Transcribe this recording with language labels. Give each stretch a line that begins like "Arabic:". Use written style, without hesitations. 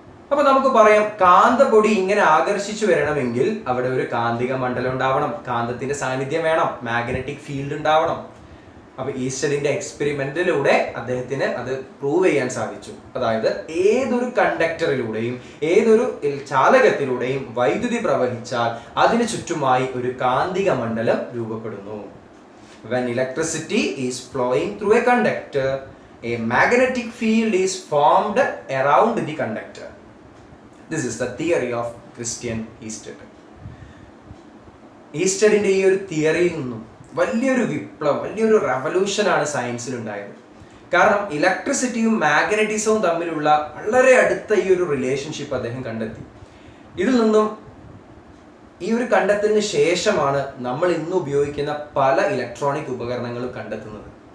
Malayalam: അപ്പൊ നമുക്ക് പറയാം, കാന്തപ്പൊടി ഇങ്ങനെ ആകർഷിച്ചു വരണമെങ്കിൽ അവിടെ ഒരു കാന്തിക മണ്ഡലം ഉണ്ടാവണം, കാന്തത്തിന്റെ സാന്നിധ്യം വേണം, മാഗ്നറ്റിക് ഫീൽഡ് ഉണ്ടാവണം. അപ്പൊ ഈസ്റ്റഡിന്റെ എക്സ്പെരിമെന്റിലൂടെ അദ്ദേഹത്തിന് അത് പ്രൂവ് ചെയ്യാൻ സാധിച്ചു. അതായത് ഏതൊരു കണ്ടക്ടറിലൂടെയും ഏതൊരു ചാലകത്തിലൂടെയും വൈദ്യുതി പ്രവഹിച്ചാൽ അതിന് ചുറ്റുമായി ഒരു കാന്തിക മണ്ഡലം രൂപപ്പെടുന്നു.
English: When electricity is flowing through a conductor, a magnetic field is formed around the conductor. This is the theory of Christian Easted.
Malayalam: ഈസ്റ്റഡിന്റെ ഈ ഒരു തിയറിയിൽ നിന്നും വലിയൊരു വിപ്ലവം, വലിയൊരു റെവല്യൂഷനാണ് സയൻസിൽ ഉണ്ടായത്. കാരണം ഇലക്ട്രിസിറ്റിയും മാഗ്നറ്റിസവും തമ്മിലുള്ള വളരെ അടുത്ത ഈ ഒരു റിലേഷൻഷിപ്പ് അദ്ദേഹം കണ്ടെത്തി. ഇതിൽ നിന്നും ഈ ഒരു കണ്ടെത്തലിന് ശേഷമാണ് നമ്മൾ ഇന്ന് ഉപയോഗിക്കുന്ന പല ഇലക്ട്രോണിക് ഉപകരണങ്ങളും കണ്ടെത്തുന്നത്.